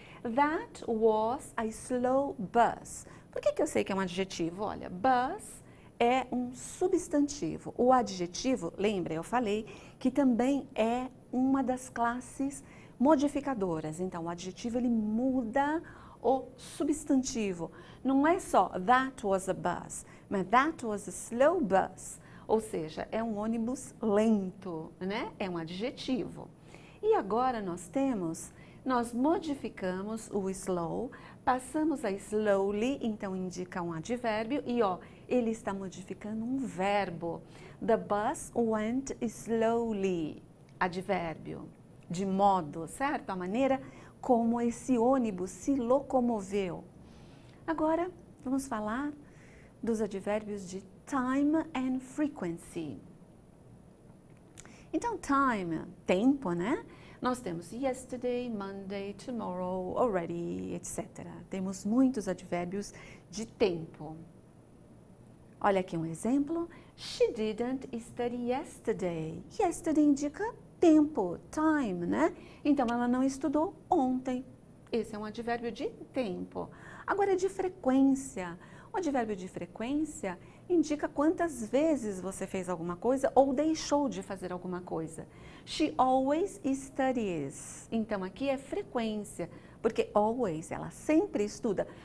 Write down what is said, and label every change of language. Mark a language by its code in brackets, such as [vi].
[en] That was a slow bus. [pt] Por que eu sei que é um adjetivo? Olha, bus é um substantivo. O adjetivo, lembra, eu falei que também é uma das classes modificadoras. Então, o adjetivo ele muda o substantivo. Não é só [en] that was a bus, [pt] mas [en] that was a slow bus. [pt] Ou seja, é um ônibus lento, né? É um adjetivo. E agora nós modificamos o slow, passamos a slowly, então indica um advérbio e ó, ele está modificando um verbo. [en] The bus went slowly, [pt] advérbio, de modo, certo? A maneira como esse ônibus se locomoveu. Agora, vamos falar dos advérbios de [en] time and frequency. [pt] Então, time, tempo, né? Nós temos yesterday, Monday, tomorrow, already, etc. Temos muitos advérbios de tempo. Olha aqui um exemplo. [en] She didn't study yesterday. [pt] Yesterday indica tempo, time, né? Então, ela não estudou ontem. Esse é um advérbio de tempo. Agora, de frequência. O advérbio de frequência indica quantas vezes você fez alguma coisa ou deixou de fazer alguma coisa. [en] She always studies. [pt] Então, aqui é frequência, porque always, ela sempre estuda.